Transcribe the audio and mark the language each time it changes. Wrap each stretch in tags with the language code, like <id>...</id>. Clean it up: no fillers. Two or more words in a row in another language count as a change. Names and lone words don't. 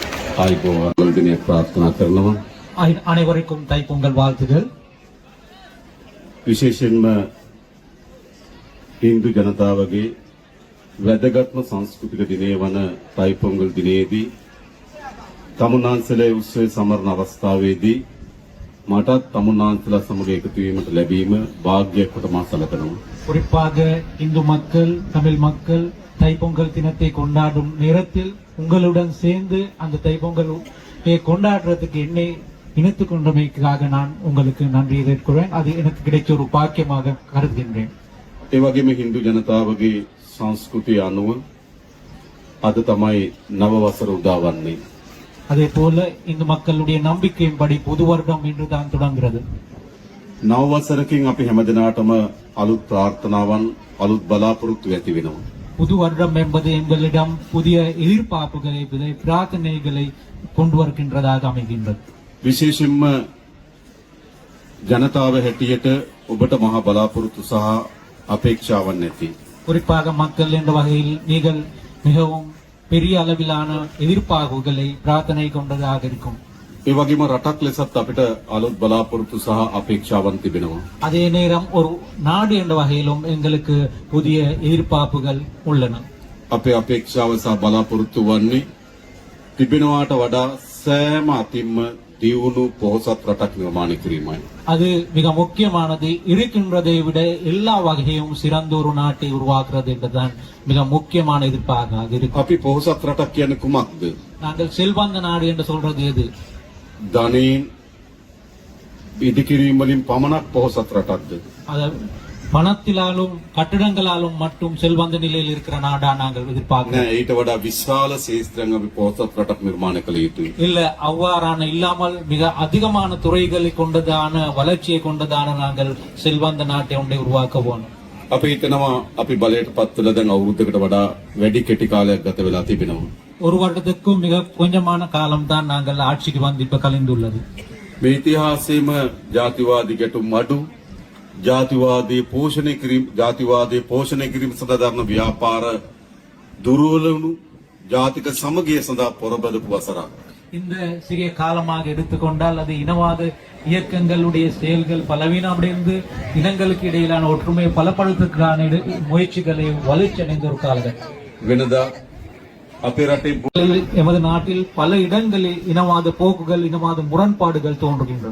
<si>ආයිබෝවන් දිනය ප්‍රාර්ථනා කරනවා.</si> <ta>அனைவருக்கும் தைப்பொங்கல் வாழ்த்துகள்.</ta> <si>විශේෂයෙන්ම හින්දු ජනතාවගේ වැදගත්ම සංස්කෘතික දිනය වන தைப்பொங்கல் දිනයේදී තමුන්නාන්සලා උත්සවය සමරන අවස්ථාවේදී මටත් තමුන්නාන්සලා සමග එකතු වීමට ලැබීම වාග්යයක් කොට මා සැලකනවා.</si> <ta>குறிப்பாக இந்து மக்கள் தமிழ் மக்கள் தைப்பொங்கல் தினத்தை கொண்டாடும் நேரத்தில் உங்களுடன் சேர்ந்து அந்த தைப்பொங்கல் கொண்டாடுறதுக்கு என்னை இணைத்துக் கொண்டமைக்காக நான் உங்களுக்கு நன்றி தெரிவிக்கிறேன். அது எனக்கு கிடைச்ச ஒரு பாக்கியமாக கருதுகின்றேன்.</ta> <si>ඒ වගේම හින්දු ජනතාවගේ සංස්කෘතිය අනුව අද තමයි නව වසර උදා වන්නේ.</si> <ta>அதே போல இந்து மக்களுடைய நம்பிக்கையின்படி புது வருடம் இன்று தான் தொடங்குகிறது.</ta> <si>නව වසරකින් අපි හැමදෙනාටම අලුත් ප්‍රාර්ථනාවන් අලුත් බලාපොරොත්තු ඇති වෙනවා.</si> <ta>புது வருடம் என்பது எங்களிடம் புதிய எதிர்பார்ப்புகளை பிரார்த்தனைகளை கொண்டு வருகின்றதாக அமைகின்றது.</ta> <si>විශේෂයෙන්ම ජනතාව හැටියට ඔබට මහා බලාපොරොත්තු සහ අපේක්ෂාවන් ඇති.</si> <ta>குறிப்பாக மக்கள் என்ற வகையில் நீங்கள் மிகவும் பெரிய அளவிலான எதிர்பார்ப்புகளை பிரார்த்தனை கொண்டதாக இருக்கும்.</ta> <si>ඒ වගේම රටක් ලෙසත් අපිට අලුත් බලාපොරොත්තු සහ අපේක්ෂාවන් තිබෙනවා.</si> <ta>அதே நேரம் ஒரு நாடு என்ற வகையிலும் எங்களுக்கு புதிய எதிர்பார்ப்புகள் உள்ளன.</ta> <si>අපේ අපේක්ෂාව සහ බලාපොරොත්තු වන්නේ තිබෙනවාට වඩා සෑම අතින්ම දියුණු පොහොසත් රටක් නිර්මාණය කිරීමයි.</si> <ta>அது மிக முக்கியமானது. இருக்கின்றதை விட எல்லா வகையும் சிறந்த ஒரு நாட்டை உருவாக்குறது என்றுதான் மிக முக்கியமான எதிர்பார்ப்பாக இருக்கு.</ta> <si>අපි පොහොසත් රටක් කියන්නේ කුමක්ද?</si> <ta>நாங்கள் செல்வந்த நாடு என்று சொல்றது எது?</ta> <si>ධනෙන් ඉදිකිරීම වලින් පමණක් පොහොසත් රටක්ද?</si> <ta>அது பணத்திலாலும் கட்டிடங்களாலும் மட்டும் செல்வந்த நிலையில் இருக்கிற நாடா நாங்கள் எதிர்பார்க்கிறோம்?</ta> <si>නෑ, ඊට වඩා විශාල ශේෂ්ත්‍රයන් අපි පොහොසත් රටක් නිර්මාණය කළ යුතුයි.</si> <ta>இல்ல, அவ்வாறான இல்லாமல் மிக அதிகமான துறைகளை கொண்டதான வளர்ச்சியை கொண்டதான நாங்கள் செல்வந்த நாட்டை ஒன்றை உருவாக்க போனோம்.</ta> <si>අපි හිතනවා අපි බලයට පත් වෙලා දැන් අවුරුද්දකට වඩා වැඩි කෙටි කාලයක් ගත වෙලා තිබෙනවා.</si> <ta>ஒரு வருடத்துக்கும் மிக கொஞ்சமான காலம் தான் நாங்கள் ஆட்சிக்கு வந்து இப்ப கலைந்துள்ளது.</ta> <si>මේ ඉතිහාසයේම ජාතිවාදී ගැටුම් අඩු, ජාතිවාදී පෝෂණය කිරීම සඳහා දරන ව්‍යාපාර දුර්වල වුණු ජාතික සමගිය සඳහා පොරබදපු වසරක්.</si> <ta>இந்த சிறிய காலமாக எடுத்துக்கொண்டால் அது இனவாத இயக்கங்களுடைய செயல்கள் பலவீனமடைந்து இனங்களுக்கு இடையிலான ஒற்றுமையை பலப்படுத்துவதற்கான முயற்சிகளை வளர்ச்சி அடைந்த ஒரு காலகட்டம்.</ta> <si>වෙනදා අපේ රටේ</si> <ta>எமது நாட்டில் பல இடங்களில் இனவாத போக்குகள் இனவாத முரண்பாடுகள் தோன்றுகின்றன.</ta>